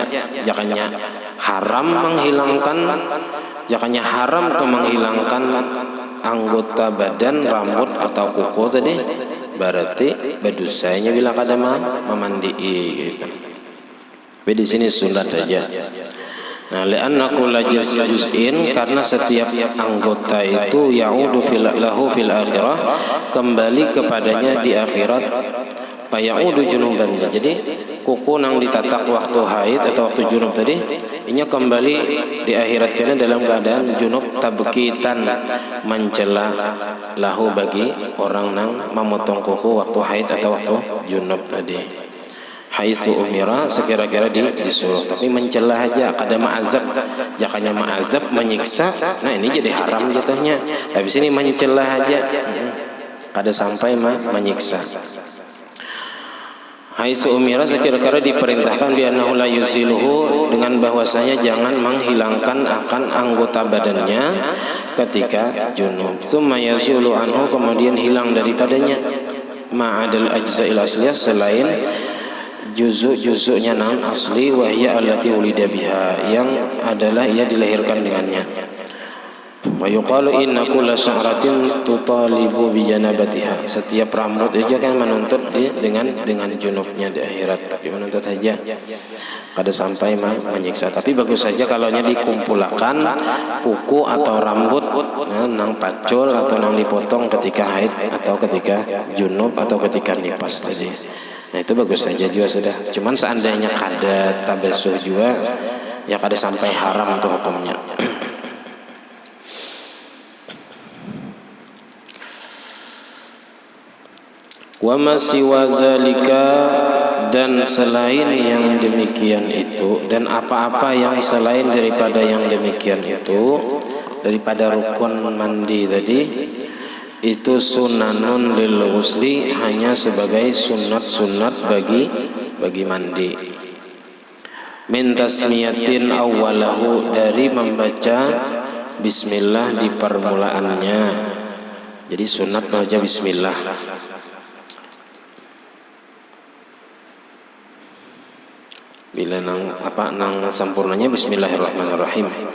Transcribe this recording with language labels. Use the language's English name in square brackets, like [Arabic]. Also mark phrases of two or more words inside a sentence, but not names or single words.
[Banjar] Jangannya haram atau menghilangkan anggota badan, rambut atau kuku tadi berarti berdosanya bila kada memandii gitu. Tapi di sini sunat saja. Nah, [Arabic] لأن كل جزء [Banjar] karena setiap anggota itu [Arabic] يعود له في الآخرة [Banjar] kembali kepadanya di akhirat. [Arabic] فيعود جنبا. [Banjar] Jadi kuku nang ditatak waktu haid atau waktu junub tadi ini kembali di akhirat karena dalam keadaan junub tabkitan mencela lahu bagi orang nang memotong kuku waktu haid atau waktu junub tadi. [Arabic] حيث أمر [Banjar] sekira-kira disuruh, tapi mencela aja kada ma'azab. Jakanya ma'azab menyiksa, nah ini jadi haram jatuhnya. Habis ini mencela aja, kada sampai menyiksa. [Arabic] حيث أمر [Banjar] sekira-kira diperintahkan [Arabic] بأنه لا يزيله [Banjar] dengan bahwasanya jangan menghilangkan akan anggota badannya ketika junub. [Arabic] ثم يزول عنه [Banjar] kemudian hilang daripadanya. [Arabic] ما عدا الأجزاء الأصلية, [Banjar] selain juzuk-juzuknya nan asli, [Arabic] وهي التي ولد بها, [Banjar] yang adalah ia dilahirkan dengannya. [Arabic] ويقال إن كل شعرة تطالب بجنابتها, [Banjar] setiap rambut itu kan menuntut dengan junubnya di akhirat, tapi menuntut saja kada sampai menyiksa. Tapi bagus saja kalau dikumpulkan kuku atau rambut nang pacul atau nang dipotong ketika haid atau ketika junub atau ketika nifas tadi. Nah itu bagus saja juga sudah. Cuman seandainya kada tabasuh juga ya kada sampai haram tuh hukumnya. [Arabic] وما سوى ذلك, [Banjar] dan selain yang demikian itu, dan apa-apa yang selain daripada yang demikian itu, daripada rukun mandi tadi, itu [Arabic] سنن للغسل, [Banjar] hanya sebagai sunat-sunat bagi mandi. [Arabic] من تسمية أوله, [Banjar] dari membaca bismillah di permulaannya. Jadi sunat baca bismillah. Bila nang sampurnanya bismillahirrahmanirrahim.